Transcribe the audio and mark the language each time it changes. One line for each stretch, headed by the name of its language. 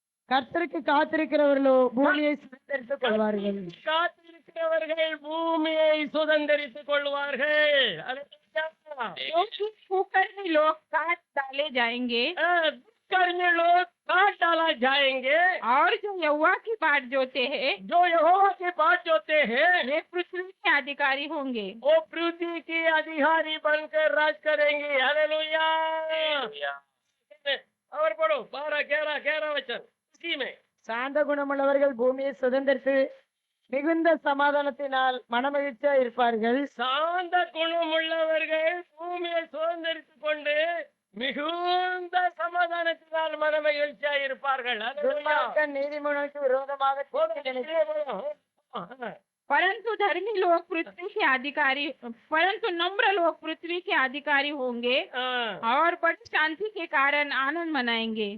Tamil: கர்த்தருக்கு காத்திருக்கிறவர்களோ பூமியை சுதந்தரித்துக் கொள்வார்கள். காத்திருக்கிறவர்கள் பூமியை சுதந்தரித்துக் கொள்வார்கள்.
Hindi: क्योंकि कुकर्मी लोग काट डाले जाएंगे कर्मी लोग काट डाला जाएंगे, और जो यहोवा की बाट जोते हैं जो यहोवा की बात जोते हैं वे पृथ्वी के अधिकारी होंगे। वो पृथ्वी के अधिकारी बनकर राज करेंगे। हालेलुया। और पढ़ो 12, 11 वचन इसी में।
Tamil: சாந்த குணமுள்ளவர்கள் பூமியை சுதந்தரித்து மிகுந்த சமாதானத்தினால் மனமகிழ்ச்சியா இருப்பார்கள். சாந்த குணமுள்ளவர்கள் பூமியை சுதந்தரித்துக் கொண்டு மிகுந்த சமாதானத்தினால் மனமகிழ்ச்சியா இருப்பார்கள். துன்மார்க்கன் நீதிமன்றத்துக்கு விரோதமாக தீர்ப்பு நினைத்து
Hindi: परंतु धर्मी लोग पृथ्वी के अधिकारी, परंतु नम्र लोग पृथ्वी के अधिकारी होंगे और बड़ी शांति के कारण आनंद मनाएंगे।